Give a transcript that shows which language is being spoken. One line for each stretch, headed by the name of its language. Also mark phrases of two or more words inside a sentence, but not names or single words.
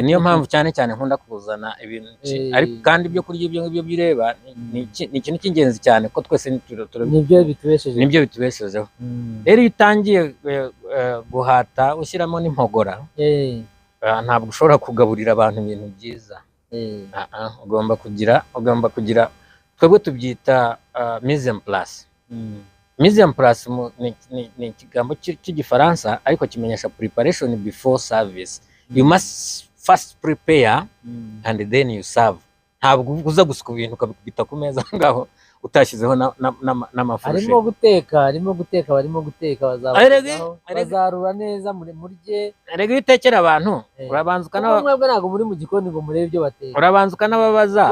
Kinyarwanda: niyo mpamvu cyane cyane nkunda kuzana ibintu ariko kandi ibyo kurya ibyo ngibyo bireba ni ikintu cy'ingenzi cyane ko twese nibyo bitubeshejeho. Rero iyo utangiye guhata ushyiramo n'impogora ntabwo ushobora kugaburira abantu ibintu byiza. ugomba kugira twebwe tubyita
French: mise en place. Mise en place
Kinyarwanda: ni ikigambo cy'igifaransa ariko kimenyesha
English: preparation before service. You must first prepare and then you serve.
Kinyarwanda: Ntabwo uza gusuka ibintu ukabita ku meza ngaho utashyizeho n'amafurushi. Arimo guteka bazarura neza murye. Erega itekera abantu urabanza ukanaba mwebwe ntabwo muri mu gikoni ngo murebe ibyo bateka. Urabanza ukanababaza.